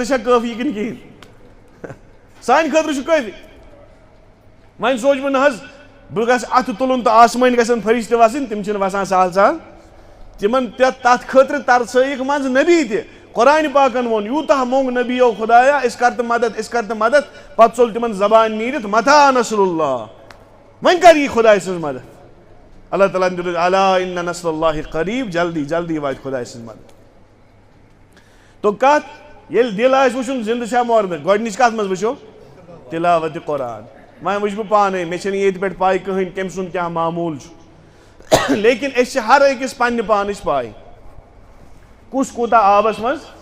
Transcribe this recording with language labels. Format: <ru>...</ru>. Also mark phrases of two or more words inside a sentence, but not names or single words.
<ks>چھا کٲفی کِنہٕ کِہیٖنۍ سانہِ خٲطرٕ چھُ کٲفی وۄنۍ سوچ بہٕ نہ حظ بہٕ گژھٕ اتھٕ تُلُن تہٕ آسمٲنۍ گژھن فرشتہٕ وسٕنۍ تِم چھِنہٕ وسان سہل سہل تِمن تتھ خٲطرٕ ترسٲیِکھ منٛزٕ نبی تہِ قرآن پاکن ووٚن یوٗتاہ موٚنگ نبیو خۄدایا أسۍ کر تہٕ مدد پتہٕ ژوٚل تِمن زبان نیٖرِتھ متھا</ks> <ar>نصر اللہ</ar> <ks>وۄنۍ کر یی خۄداے سٕنٛز مدد اللہ تعالیٰ ہن دِیُت</ks> <ar>الا ان نصر اللہ قریب</ar> <ks>جلدی جلدی واتہِ خۄداے سٕنٛز مدد تو کتھ ییٚلہِ دل آسہِ وٕچھُن زندٕ چھا مردٕ گۄڈنِچ کتھ منٛز وٕچھو تلاوت قرآن وۄنۍ وٕچھِ بہٕ پانے مےٚ چھنہٕ ییٚتہِ پٮ۪ٹھ پاے کٕہٕنۍ کٔمۍ سُنٛد کیٛاہ معموٗل چھُ لیکن أسۍ چھِ ہر أکِس پننہِ پانٕچ پاے کُس کوٗتاہ آبس منٛز</ks>